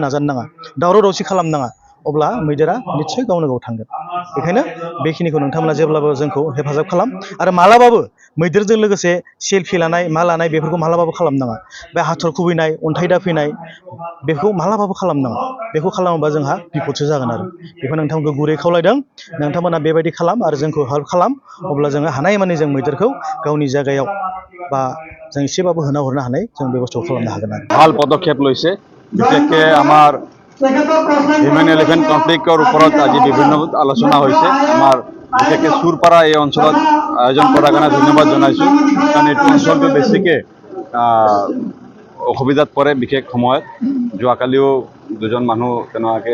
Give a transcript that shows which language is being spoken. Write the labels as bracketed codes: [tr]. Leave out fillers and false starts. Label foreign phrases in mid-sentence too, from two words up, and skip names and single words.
[brx] नाजानो नाङा दावराव दावसि खालामनाङा अब्ला मैदेरा निस्सय गावनो गाव थांगोन बेखायनो बेखिनिखौ नोंथांमोना जेब्लाबो जोंखौ हेफाजाब खालाम आरो मालाबाबो मैदेरजों लोगोसे सेलफि लानाय मा लानाय बेफोरखौ मालाबाबो खालामनाङा बे हाथर खुबैनाय अन्थाइ दाफैनाय बेखौ मालाबाबो खालामनाङा बेखौ खालामोबा जोंहा बिपदसो जागोन आरो बेखौ नोंथांमोनखौ गुरै खावलायदों नोंथांमोना बेबायदि खालाम आरो जोंखौ हेल्प खालाम अब्ला जोङो हानायमानि जों मैदेरखौ गावनि जायगायाव बा जों एसेबाबो होना हरनो हानाय जों बेबस्थाखौ खालामनो हागोन आरो [as] ভাল পদক্ষেপ লৈছে বিশেষকৈ আমাৰ [en] human elephant conflict [as] ওপৰত আজি বিভিন্ন আলোচনা হৈছে আমাৰ বিশেষকৈ চুৰপাৰা এই অঞ্চলত আয়োজন কৰাৰ কাৰণে ধন্যবাদ জনাইছোঁ কাৰণ এইটো অঞ্চলটো বেছিকৈ অসুবিধাত পৰে বিশেষ সময়ত যোৱাকালিও দুজন মানুহ তেনেকুৱাকৈ